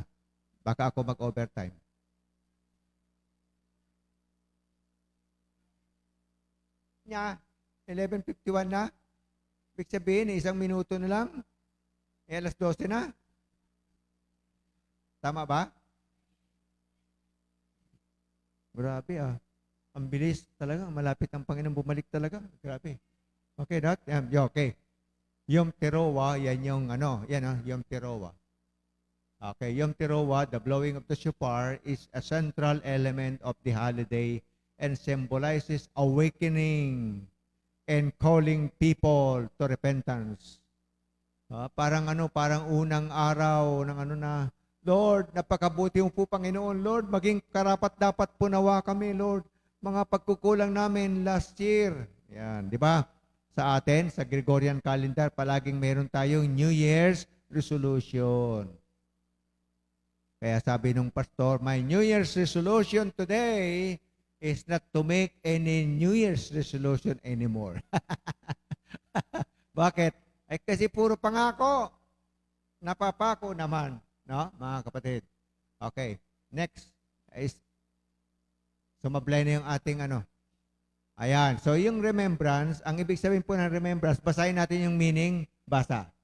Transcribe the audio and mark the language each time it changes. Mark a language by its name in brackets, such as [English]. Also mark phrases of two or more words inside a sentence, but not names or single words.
[Filipino] Baka ako mag-overtime. Nya, 11:51 na. Ibig sabihin, 1 minuto na lang. Alas 12 na. Tama ba? Grabe Ang bilis talaga. Malapit ang Panginoon bumalik talaga. Grabe. Okay, okay. Yom Teruah, yan yung Yom Teruah. Okay, Yom Teruah, [English] the blowing of the shofar, is a central element of the holiday and symbolizes awakening and calling people to repentance. [Filipino] Parang unang araw ng Lord, napakabuti mo po, Panginoon. Lord, maging karapat-dapat po nawa kami, Lord. Mga pagkukulang namin [English] last year. [Filipino] Yan, di ba? Sa atin, sa [English] Gregorian calendar, [Filipino] palaging meron tayong [English] New Year's resolution. [Filipino] Kaya sabi nung pastor, [English] my New Year's resolution today is not to make any New Year's resolution anymore. [Filipino] Bakit? Kasi puro pangako. Napapako naman. No, mga kapatid. Okay. Next is sumablay na yung ating Ayan. So, yung remembrance, ang ibig sabihin po ng remembrance, basahin natin yung meaning, basa.